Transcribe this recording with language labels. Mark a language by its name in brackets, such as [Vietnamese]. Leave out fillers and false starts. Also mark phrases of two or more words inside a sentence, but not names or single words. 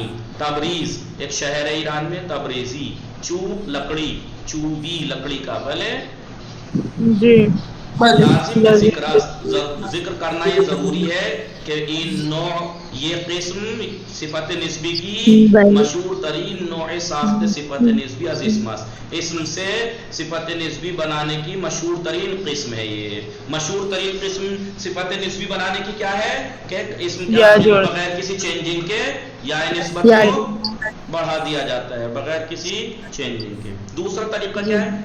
[Urdu] تبریز ایک شہر ہے ایران میں، تبریزی۔ چوب لکڑی، چوبی لکڑی کا، بھلے جی لازم ذکر کرنا یہ ضروری ہے کہ [Persian] ان نوع [Urdu] یہ قسم صفت نسبی کی [Persian] مشہور ترین نوع ساخت صفت نسبی از اسم است، [Urdu] اسم سے صفت نسبی بنانے کی مشہور ترین قسم ہے۔ یہ مشہور ترین قسم صفت نسبی بنانے کی کیا ہے کہ اسم کے بغیر کسی چینجنگ کے یا نسبت کو بڑھا دیا جاتا ہے، بغیر کسی چینجنگ کے۔ دوسرا طریقہ کیا ہے؟